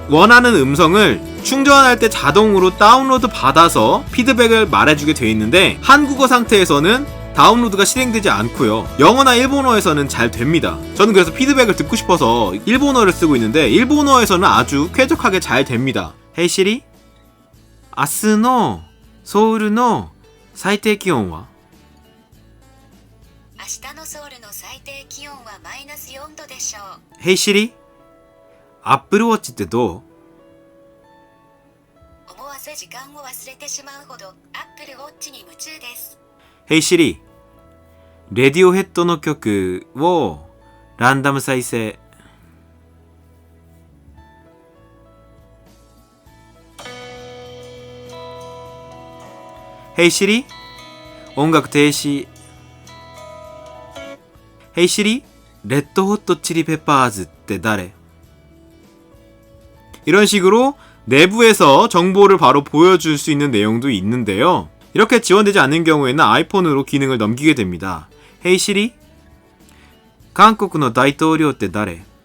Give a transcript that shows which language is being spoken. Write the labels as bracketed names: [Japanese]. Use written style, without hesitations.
[Korean] 원하는 음성을 충전할 때 자동으로 다운로드 받아서 피드백을 말해주게 돼 있는데 한국어 상태에서는 다운로드가 실행되지 않고요. 영어나 일본어에서는 잘 됩니다. 저는 그래서 피드백을 듣고 싶어서 일본어를 쓰고 있는데 일본어에서는 아주 쾌적하게 잘 됩니다. 헤이 시리? [Japanese] 明日のソウルの最低気温は？明日のソウルの最低気温はマイナス4度でしょう。ヘイシリ、アップルウォッチってどう？思わず時間を忘れてしまうほどアップルウォッチに夢中です。ヘイシリ、レディオヘッドの曲をランダム再生。ヘイシリ、音楽停止。ヘイシリ、レッドホットチリペッパーズって誰? [Korean] 이런 식으로 내부에서 정보를 바로 보여줄 수 있는 내용도 있는데요. 이렇게 지원되지 않는 경우에는 아이폰으로 기능을 넘기게 됩니다. 헤이 시리, 한국의 대통령 [Japanese] って誰?